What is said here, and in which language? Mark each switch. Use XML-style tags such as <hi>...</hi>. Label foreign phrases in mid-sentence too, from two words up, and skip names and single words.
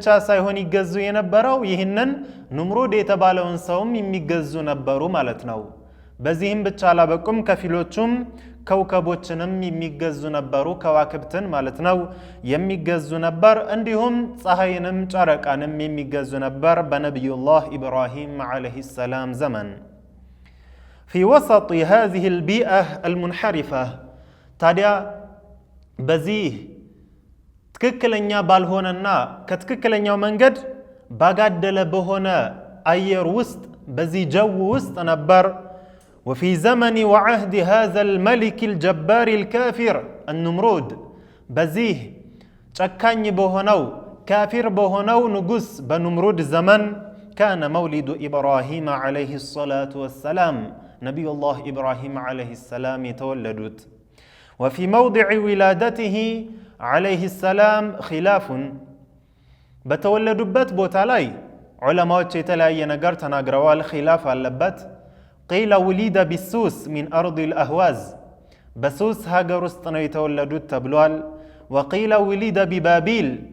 <am>ሳይሆን ይገዙ የነበረው ይህንን ኑምሩድ የተባለውን ሰውም የሚገዙ ነበሩ ማለት ነው። በዚህም ብቻ አላበቁም። ከፊሎቹም ከውከቦችንም የሚገዙ ነበሩ፣ ከዋክብትን ማለት ነው የሚገዙ ነበር። እንዲሁም ፀሐይንም ጨረቃንም የሚገዙ ነበር በነቢዩላህ ኢብራሂም</am> <ar>عليه السلام</ar> <am>ዘመን።</am> <ar>في وسط هذه البيئة المنحرفة</ar> <am>ታዲያ በዚህ ትክክለኛ ባልሆነና ከትክክለኛው መንገድ ባጋደለ በሆነ አየር ውስጥ በዚህ ጀው ውስጥ ነበር</am> <ar>وفي زمن وعهد هذا الملك الجبار الكافر النمرود</ar> <am>በዚህ ጨካኝ በሆነው ካፊር በሆነው ንጉስ በኑምሩድ ዘመን</am> <ar>كان مولد إبراهيم عليه الصلاة والسلام</ar> <am>ነቢዩላህ ኢብራሂም</am> <ar>عليه السلام</ar> <am>የተወለዱት።</am> <ar>وفي موضع ولادته عليه السلام خلاف</ar> <am>በተወለዱበት ቦታ ላይ ዑለማዎች የተለያየ ነገር ተናግረዋል፣ ኺላፍ አለበት።</am> <ar>قيل ولد بالسوس من أرض الأهواز</ar> <am>በሱስ ሀገር ውስጥ ነው የተወለዱት ተብሏል።</am> <ar>وقيل ولد ببابل</ar>